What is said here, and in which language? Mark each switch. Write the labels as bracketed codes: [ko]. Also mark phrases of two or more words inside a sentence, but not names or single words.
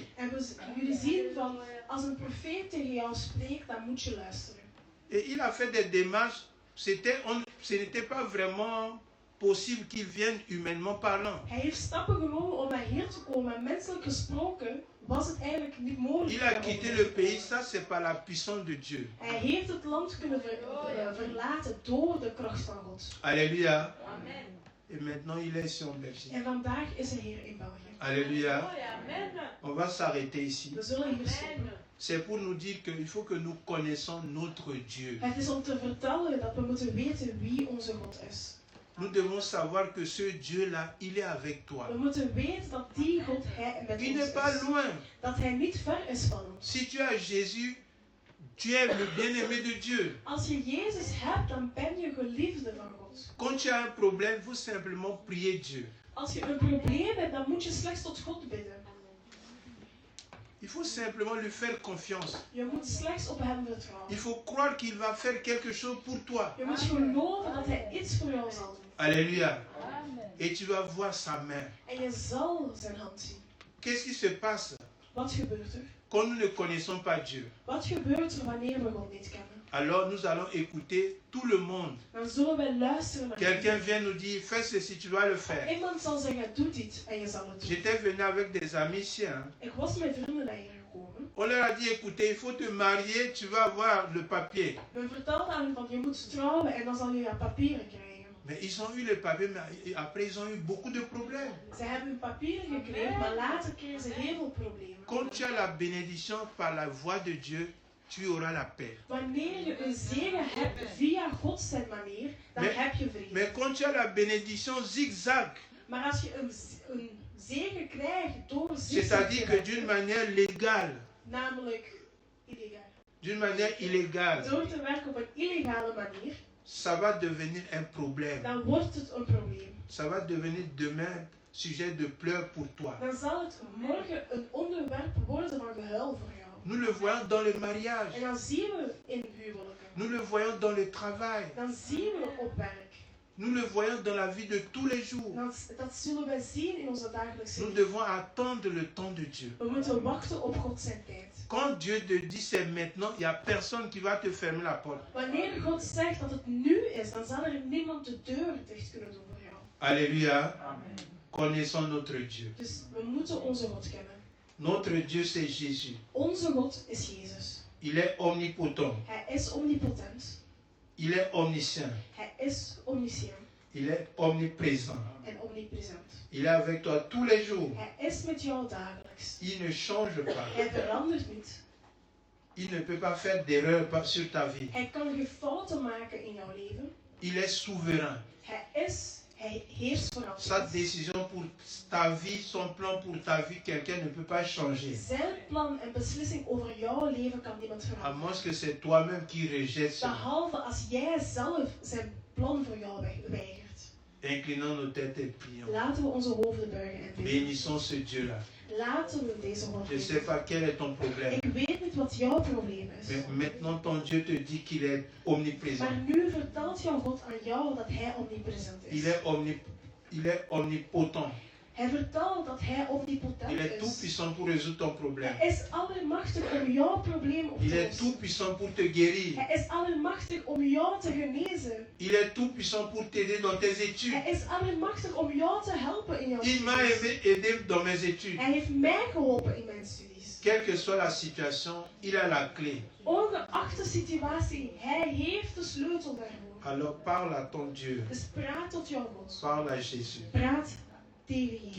[nl] En jullie zien van, als een profeet tegen jou spreekt, dan moet je luisteren. [fr] Et il a fait des démarches. Ce n'était pas vraiment possible qu'il vienne humainement parlant. [nl] Hij heeft stappen genomen om naar hier te komen. En menselijk gesproken was het eigenlijk niet mogelijk. [fr] Il a quitté le pays, ça c'est par la puissance de Dieu. [nl] Hij heeft het land kunnen verlaten door de kracht van God. [fr] Alléluia. Et maintenant il est ici en Belgique. [nl] En vandaag is hij hier in België. [fr] Alléluia. On va s'arrêter ici. [nl] We zullen hier stoppen. [fr] C'est pour nous dire qu'il faut que nous connaissons notre Dieu. [nl] Het is om te vertellen dat we moeten weten wie onze God is. [fr] Nous devons savoir que ce Dieu-là, il est avec toi. [nl] We moeten weten dat die God met [fr] Il [nl] ons [fr] n'est pas [nl] is. [fr] loin. [nl] Dat hij niet ver is van ons. [fr] Si tu as Jésus, tu es le bien-aimé de Dieu. [nl] Als je Jezus hebt, dan ben je geliefde van God. [fr] Quand tu as un problème, il faut simplement prier Dieu. [nl] Als je een probleem hebt, dan moet je slechts tot God bidden. [fr] Il faut simplement lui faire confiance. [nl] Je moet slechts op hem vertrouwen. [fr] Il faut croire qu'il va faire quelque chose pour toi. [nl] Je moet geloven dat hij iets voor jou zal doen. [fr] Alléluia. Et tu vas voir sa main. [nl] En je zal zijn hand zien. [fr] Qu'est-ce qui se passe [nl] Wat gebeurt er? [fr] quand nous ne connaissons pas Dieu? [nl] Wat gebeurt er wanneer we God niet kennen? [fr] Alors nous allons écouter tout le monde. [nl] Dan zullen wij luisteren naar [fr] Quelqu'un [nl] hem. [fr] vient nous dire, fais ceci, tu dois le faire. [nl] Iemand zal zeggen, doe dit en je zal het doen. [fr] J'étais venu avec des amis ici. Hein. [nl] Ik was met vrienden naar hier gekomen. [fr] On leur a dit, écoutez, il faut te marier, tu vas avoir le papier. [nl] We vertelden aan hen van, je moet trouwen en dan zal je papieren krijgen. [fr] Mais ils ont eu le papier, mais après ils ont eu beaucoup de problèmes. [nl] Ze hebben hun papieren gekregen, maar later kregen ze heel veel problemen. [fr] Quand tu as la bénédiction par la voix de Dieu, tu auras la paix. [nl] Wanneer je een zegen hebt via God zijn manier, dan heb je vrede. [fr] Mais quand tu as la bénédiction zigzag, [nl] Maar als je een zegen krijgt door [fr] c'est-à-dire que d'une manière légale, [nl] namelijk illegaal. [fr] d'une manière illégale, [nl] Door te werken op een illegale manier, [fr] ça va devenir un problème. [nl] dan wordt het een probleem. [fr] Ça va devenir demain sujet de pleurs pour toi. [nl] Dan zal het morgen een onderwerp worden van gehuil voor jou. [fr] Nous le voyons dans le mariage. [nl] En dan zien we in huwelijken. [fr] Nous le voyons dans le travail. [nl] Dan zien we op werk. [fr] Nous le voyons dans la vie de tous les jours. [nl] Dat zullen wij zien in onze dagelijkse [fr] Nous [nl] leven. [fr] devons attendre le temps de Dieu. [nl] We moeten wachten op God zijn tijd. [fr] Quand Dieu te dit c'est maintenant, il n'y a personne qui va te fermer la porte. [nl] Wanneer God zegt dat het nu is, dan zal er niemand de deur dicht kunnen doen voor jou. [fr] Alléluia. Connaissons notre Dieu. [nl] Dus we moeten onze God kennen. [fr] Notre Dieu c'est Jésus. [nl] Onze God is Jezus. [fr] Il est omnipotent. [nl] Hij is omnipotent. [fr] Il est omniscient. [nl] Hij is omniscient [fr] Il est omniprésent. [nl] en omnipresent. [fr] Il est avec toi tous les jours. [nl] Hij is met jou dagelijks. [fr] Il ne change pas. [nl] Hij verandert niet. [fr] Il ne peut pas faire d'erreur sur ta vie. [nl] Hij kan geen fouten maken in jouw leven. [fr] Il est souverain. [nl] Hij heerst voor [fr] Sa [nl] altijd. [fr] décision pour ta vie, son plan pour ta vie, quelqu'un ne peut pas changer. [nl] Zijn plan en beslissing over jouw leven kan niemand [fr] À [nl] veranderen. [fr] moins que c'est toi-même qui rejettes cela. [nl] Behalve als jij zelf zijn plan voor jou weigert. [fr] Inclinons nos têtes et prions. [nl] Laten we onze hoofden buigen en bidden. [fr] Bénissons ce Dieu-là. [nl] Laten we deze God [fr] Je ne sais [nl] bidden. [fr] pas quel est ton problème. [nl] Ik weet niet wat jouw probleem is. [fr] Mais maintenant, ton Dieu te dit qu'il est omniprésent. [nl] Maar nu vertelt jouw God aan jou dat hij omnipresent [fr] Il [nl] is. [fr] est omnipotent. [nl] Hij vertelt dat hij omnipotent [fr] Il est tout [nl] is. [fr] puissant pour résoudre ton problème. [nl] Hij is allemachtig om jouw probleem op [fr] Il [nl] te [fr] est [nl] lossen. [fr] tout puissant pour te guérir. [nl] Hij is allemachtig om jou te genezen. [fr] Il est tout puissant pour t'aider dans tes études. [nl] Hij is allemachtig om jou te helpen in jouw [fr] Il m'a [nl] studies. [fr] aidé dans mes études. [nl] Hij heeft mij geholpen in mijn studies. [fr] Quelle que soit la situation, il a la clé. [nl] Ongeacht de situatie, hij heeft de sleutel daarvoor. [fr] Alors parle à ton Dieu. [nl] Dus praat tot jouw God. [fr] Parle à Jésus. [nl] Praat tegen Jezus.